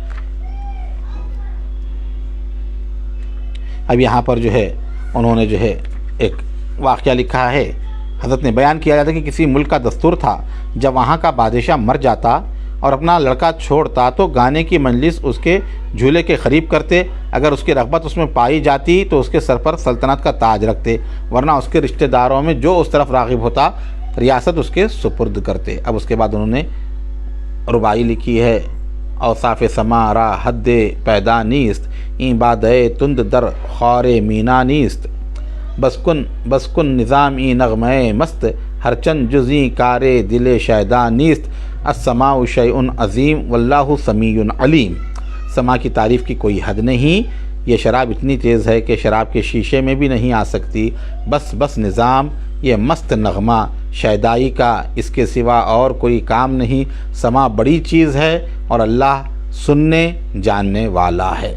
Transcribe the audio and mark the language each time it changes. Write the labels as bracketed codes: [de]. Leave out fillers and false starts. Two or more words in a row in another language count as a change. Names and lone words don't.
[ur] اب یہاں پر جو ہے انہوں نے جو ہے ایک واقعہ لکھا ہے، حضرت نے بیان کیا جاتا ہے کہ کسی ملک کا دستور تھا، جب وہاں کا بادشاہ مر جاتا اور اپنا لڑکا چھوڑتا تو گانے کی مجلس اس کے جھولے کے قریب کرتے، اگر اس کی رغبت اس میں پائی جاتی تو اس کے سر پر سلطنت کا تاج رکھتے، ورنہ اس کے رشتہ داروں میں جو اس طرف راغب ہوتا ریاست اس کے سپرد کرتے۔ اب اس کے بعد انہوں نے ربائی لکھی ہے، [fa] اوصاف سما را حد پیدا نیست، این بادئے تند در خار مینا نیست، بس کن نظام ای نغمہ مست، ہر چند جزیں کار دل شیدا نیست، [ar] السماء شیء عظیم واللہ سمیع علیم۔ [ur] سما کی تعریف کی کوئی حد نہیں، یہ شراب اتنی تیز ہے کہ شراب کے شیشے میں بھی نہیں آ سکتی، بس نظام، یہ مست نغمہ شیدائی کا، اس کے سوا اور کوئی کام نہیں، سما بڑی چیز ہے اور اللہ سننے جاننے والا ہے۔